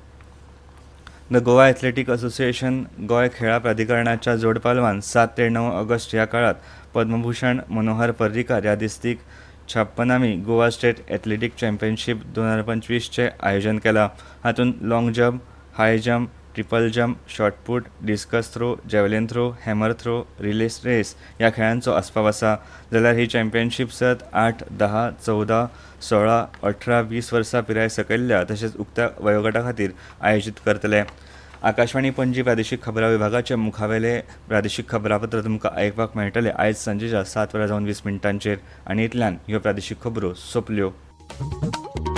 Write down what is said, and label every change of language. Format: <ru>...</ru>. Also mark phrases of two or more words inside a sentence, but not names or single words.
<kok>द गोवा एथलेटीक असोसिएशन गोंय खेळां प्राधिकरणाच्या जोड पालवान 7 ते 9 ऑगस्ट ह्या काळात पद्मभूषण मनोहर पर्रीकार ह्या दिसतीक 56वी गोवा स्टेट एथलेटीक चॅम्पियनशीप 2025 चे आयोजन केलां. हातूंत</kok> <en>long jump, high jump, triple jump, shot put, discus throw, javelin throw, hammer throw, relay race</en> <kok>ह्या खेळांचो आस्पाव आसा. जाल्यार ही चॅम्पियनशीप सर्त 8, 10, 14, 16, 18, 20 वर्सां पिराय सकयल्ल्या तशेंच उक्त्या वयोगटा खातीर आयोजीत करतले. आकाशवाणी पणजी प्रादेशीक खबरां विभागाचे मुखावेले प्रादेशीक खबरापत्र तुमकां आयकपाक मेळटले आयज सांजेच्या 7:20 आनी इतल्यान ह्यो प्रादेशीक खबरो सोंपल्यो.</kok>